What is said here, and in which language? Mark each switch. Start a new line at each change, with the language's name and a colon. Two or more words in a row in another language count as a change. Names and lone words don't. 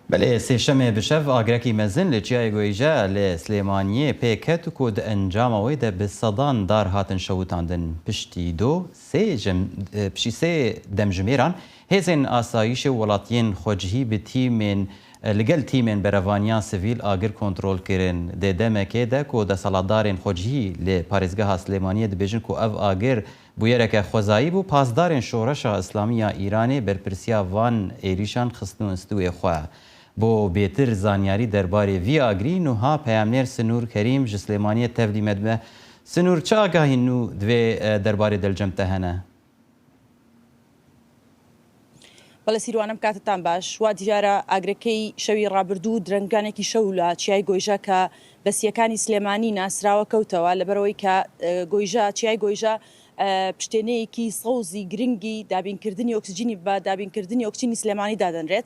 Kurdish: بله سێشەمێ بشەv ئاگرێکی mezin li Çiyayê Goîje li Slêmaniyê pêket ku di encama wê de bi sedan dar hatin şewitandin. Piştî sê demjimêran hêzên asayîşê welatiyên xwecihî bi tîmên li gel tîmên berevaniyan sivîl agir kontrol kirin. Dê demekê de ku desalatdarên xwecihî li Parêzgeha Slêmaniyê dibêjin ku ev agir bûyereke xwezayî bû, pasdarên Şoreşa İslamî ya Îranê berpirsiya van êrîşan xistin û stûyê xwe. بۆ بێتر زانیاری دەربارەی vî agirî نوها پەیامنێر سنوور کەریم ji Slêmaniyê tevlî me dibe. Sinûr çi agahî nû divê derbarê delcem te hene؟
Central Kurdish: بەڵێ سیروانم کاتتان باش وا دیارە ئاگرەکەی شەوی ڕابردوو درەنگانێکی شەو لە چیای گۆیژە کە بەسیەکانی سلێمانی ناسراوە کەوتەوە لەبەرەوەی کە چیای گۆیژە پشتێنەیەکی سەوزی گرنگی دابینکردنی ئۆکسجینی بە دابینکردنی ئۆکسجینی سلێمانی دادەنرێت.